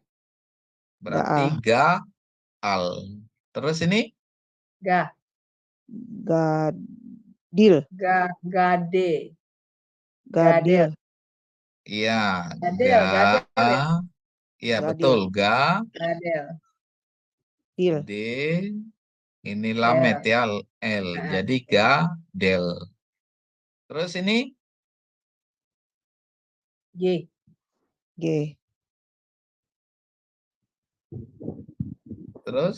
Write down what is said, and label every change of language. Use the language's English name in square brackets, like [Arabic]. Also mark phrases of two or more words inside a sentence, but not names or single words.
[Indonesian] Berarti ga al. Terus ini? Gadil. Gadil. Iya. Gadil. Iya betul. Ga. Dil. D. Ini lamet ya. L. Jadi ga. Del. Terus ini? G. Terus?